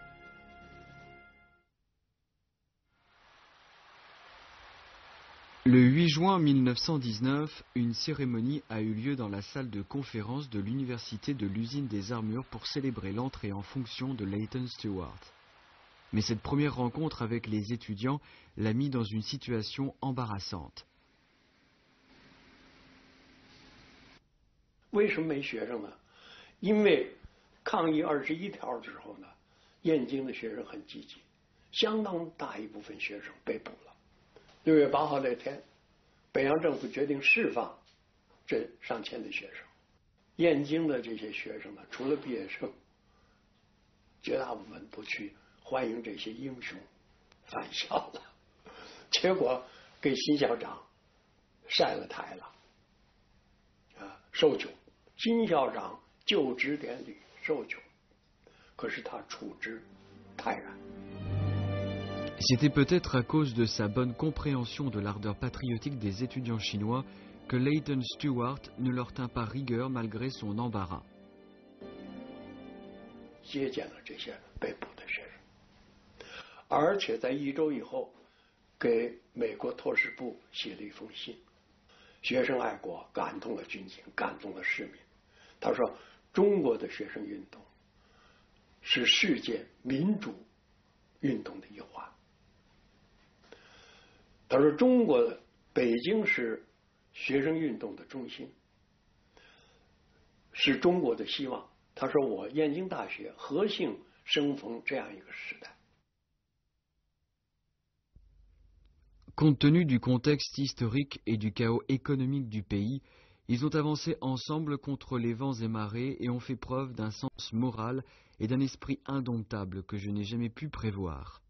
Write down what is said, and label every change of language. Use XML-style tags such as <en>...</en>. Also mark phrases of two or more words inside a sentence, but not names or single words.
<fr>Le 8 juin 1919, une cérémonie a eu lieu dans la salle de conférence de l'université de l'usine des armures pour célébrer l'entrée en fonction de Leighton Stewart. Mais cette première rencontre avec les étudiants l'a mis dans une situation embarrassante.</fr> <zh>为什么没学生呢？因为抗议21条之后呢，燕京的学生很积极，相当大一部分学生被捕了。6月8号那天，北洋政府决定释放这上千的学生。燕京的这些学生呢，除了毕业生，绝大部分都去欢迎这些英雄返校了，结果给新校长晒了台了，受窘。新校长就职典礼受窘，可是他处之泰然。</zh> <fr>C'était peut-être à cause de sa bonne compréhension de l'ardeur patriotique des étudiants chinois que Leighton Stewart ne leur tint pas rigueur malgré son embarras.</fr> <zh>接见了这些被捕的学生，而且在1周以后，给美国托事部写了一封信。学生爱国，感动了军警，感动了市民。他说：“中国的学生运动是世界民主运动的一环。” 他说：“中国的北京是学生运动的中心， 是中国的希望。他说我燕京大学何幸生逢这样一个时代。</zh> <fr>Compte tenu du contexte historique et du chaos économique du pays, ils ont avancé ensemble contre les vents et marées et ont fait preuve d'un sens moral et d'un esprit indomptable que je n'ai jamais pu prévoir.</fr>